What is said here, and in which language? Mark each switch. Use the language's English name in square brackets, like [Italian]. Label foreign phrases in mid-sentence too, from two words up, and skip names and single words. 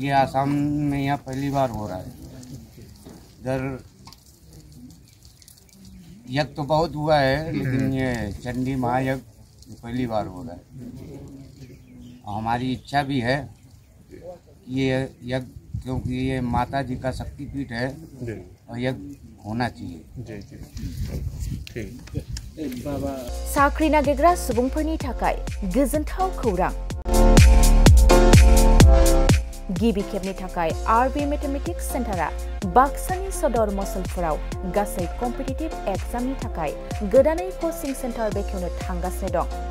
[Hindi] ये आसाम में यहाँ पहली बार हो रहा है इधर यज्ञ तो बहुत हुआ है लेकिन ये चंडी महायज्ञ पहली बार हो रहा है हमारी इच्छा भी है ये यज्ञ क्योंकि ये माता जी का शक्तिपीठ है और यज्ञ होना चाहिए [Bodo] साख्रि नागिरग्रा सुबुंफोरनि थाखाय गोजोनथाव खौरां गिबि खेबनि थाखाय RB मेथमेटिक्स सेन्टारा बाक्सानि सदर मसलपुराव गासै [English] competitive exam [Bodo] थाखाय गोदानै [English] coaching center [Bodo] बेखेवनो थांगासिनो दं